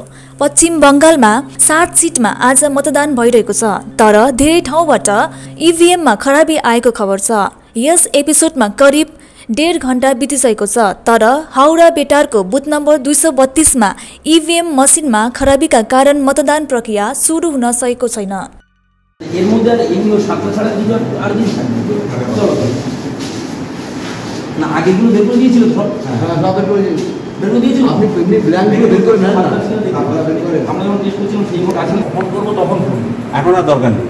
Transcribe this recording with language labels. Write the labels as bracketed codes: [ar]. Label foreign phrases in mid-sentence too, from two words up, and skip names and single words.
[ne] पश्चिम बंगालमा 7 सिटमा आज मतदान भइरहेको छ, तर धेरै ठाउँबाट ईवीएममा खराबी आएको खबर छ। यस एपिसोडमा करिब 1.5 घण्टा बितिसकेको छ, तर हाउडा बेटारको बुथ नम्बर 232 मा ईवीएम मसिनमा खराबीका कारण मतदान प्रक्रिया सुरु हुन सकेको छैन। [bn] এর মধ্যে এগুলো সাতটা ছাড়া কিছু আর দিন থাকবে। চলো না আগেগুলো বের করে দিয়েছিল সব। হ্যাঁ সব বের করে দিয়েছিল। আপনি এমনি ব্ল্যাঙ্কগুলো বের করে নেন না। আপনারা বের করে আমরা যখন টেস্ট করছিলাম সেই কোড আসলে ফোন করবো তখন এখন আর দরকার নেই,